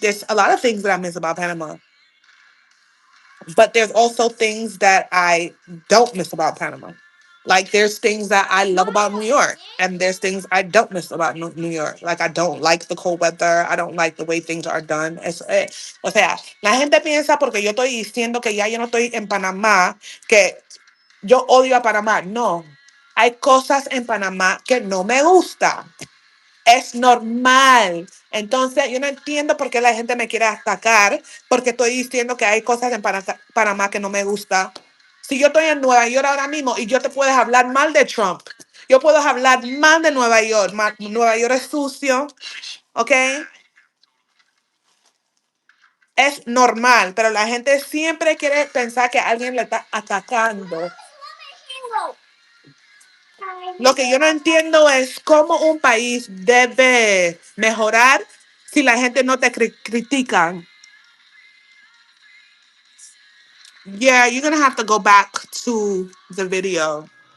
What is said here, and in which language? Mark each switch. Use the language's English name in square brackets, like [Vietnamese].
[English] There's a lot of things that I miss about Panama. But there's also things that I don't miss about Panama. Like there's things that I love about New York, and there's things I don't miss about New York. Like I don't like the cold weather. I don't like the way things are done. [Spanish] O sea, la gente piensa porque yo estoy diciendo que ya yo no estoy en Panamá, que yo odio a Panamá. No, hay cosas en Panamá que no me gusta. Es normal. Entonces, yo no entiendo por qué la gente me quiere atacar, porque estoy diciendo que hay cosas en Panamá que no me gusta. Si yo estoy en Nueva York ahora mismo y yo te puedes hablar mal de Trump, yo puedo hablar mal de Nueva York. Nueva York es sucio, ¿ok? Es normal, pero la gente siempre quiere pensar que alguien le está atacando. Lo que yo no entiendo es cómo un país debe mejorar si la gente no te critica. [English] Yeah, you're gonna have to go back to the video.